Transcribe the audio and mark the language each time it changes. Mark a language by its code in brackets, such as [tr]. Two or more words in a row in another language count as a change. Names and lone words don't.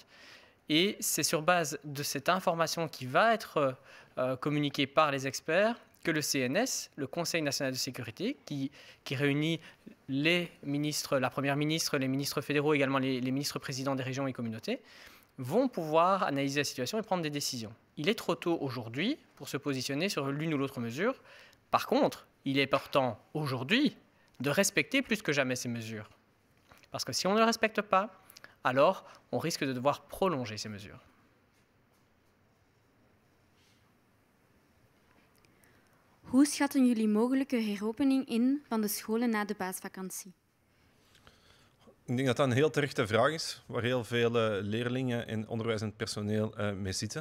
[fr] Et c'est sur base de cette information qui va être communiquée par les experts que le CNS, le Conseil national de sécurité, qui réunit les ministres, la Première ministre, les ministres fédéraux, également les ministres présidents des régions et communautés, vont pouvoir analyser la situation et prendre des décisions. Il est trop tôt aujourd'hui pour se positionner sur l'une ou l'autre mesure. Par contre, il est important aujourd'hui de respecter plus que jamais ces mesures. Parce que si on ne les respecte pas, alors on risque de devoir prolonger ces mesures. [nl] Hoe schatten jullie mogelijke heropening in van de scholen na de paasvakantie? Ik denk dat dat een heel terechte vraag is, waar heel veel leerlingen en onderwijzend personeel mee zitten.